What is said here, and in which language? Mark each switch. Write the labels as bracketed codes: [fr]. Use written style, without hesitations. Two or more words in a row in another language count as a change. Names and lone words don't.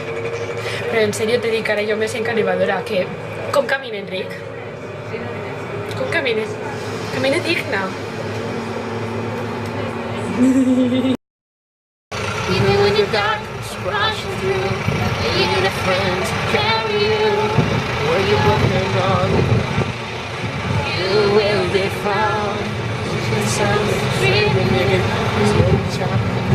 [ca] Però en sèrio te dic, ara jo me sent animadora, que... Com camina, Enric? Com camina? Camina digna. [en] Even when your darkness crashing through, you need a friend to carry you. When you're broken and gone, you will be found. Just something dreaming in, there's no chapter.